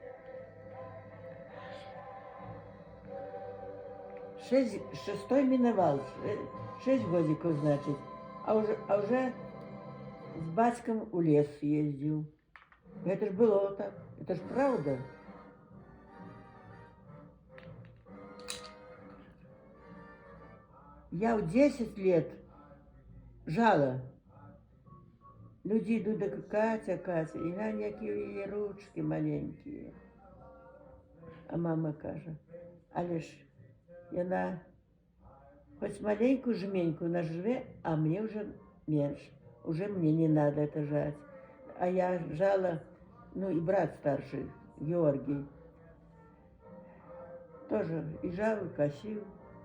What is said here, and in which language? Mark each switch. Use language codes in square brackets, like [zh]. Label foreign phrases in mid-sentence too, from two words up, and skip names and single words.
[ru] 6-й миновал, 6 годиков, значит. А уже с батьком у лес ездил. Это ж было так, это ж правда. Я в 10 лет жала. [uk] Люди йдуть до Катя, і глянь, які її ручки маленькі. А мама каже, але ж вона хоч маленькую жменьку наживе, [ru] а мне уже меньше. Уже мне не надо это жать. А я жала, ну и брат старший, Георгий, тоже и жал, и косил.